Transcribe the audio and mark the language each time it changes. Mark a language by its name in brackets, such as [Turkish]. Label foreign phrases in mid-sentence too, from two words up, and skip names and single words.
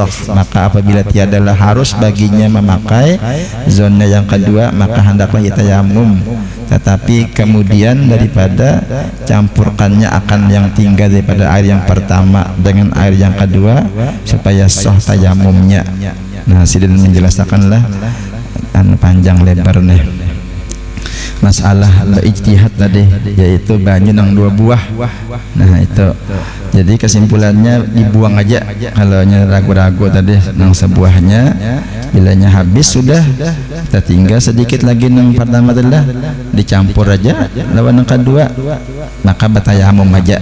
[Malay] Maka apabila tiadalah harus baginya memakai zona yang kedua maka hendaklah ia tayamum, tetapi kemudian daripada campurkannya akan yang tinggal daripada air yang pertama dengan air yang kedua supaya sah tayamumnya. [Banjar] Nah sidin menjelaskanlah panjang lebar nih masalah ijtihad tadi, yaitu banyu nang 2 buah. Nah itu jadi kesimpulannya dibuang aja kalau ragu-ragu tadi nang sebuahnya, bilanya habis sudah kita tinggal sedikit lagi nang pertama adalah dicampur aja lawan nang kedua maka batayamum aja.